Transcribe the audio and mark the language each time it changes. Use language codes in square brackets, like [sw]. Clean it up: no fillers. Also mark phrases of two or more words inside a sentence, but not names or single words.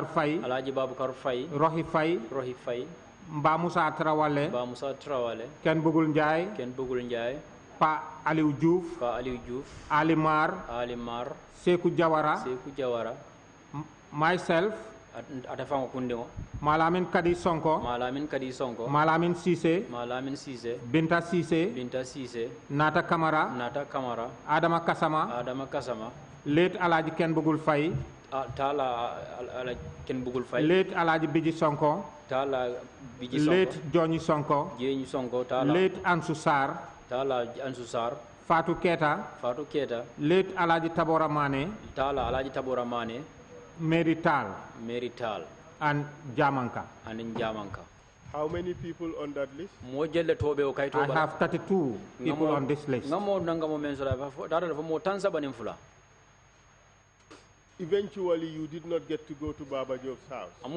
[en] Faye, Rohi Faye, Mba Musa Trawale, Ken Bugul Njai, Pa Aliou Diouf, Ali Mar, Sekou Jawara, myself, Malamin Kadi Sonko, Malamin Ceesay, Binta Ceesay, Nata Kamara, Adama Kasama, late Alhaji Ken Bugul Faye, late Alhaji Biji Sonko, late Johnny Sonko, late Ansou Sarr, Fatou Keta, late Alhaji Tabora Mane, Mary Tal, and Jamanka. How many people on that list? I have 32 people on this list. Eventually, you did not get to go to Baba Job's house.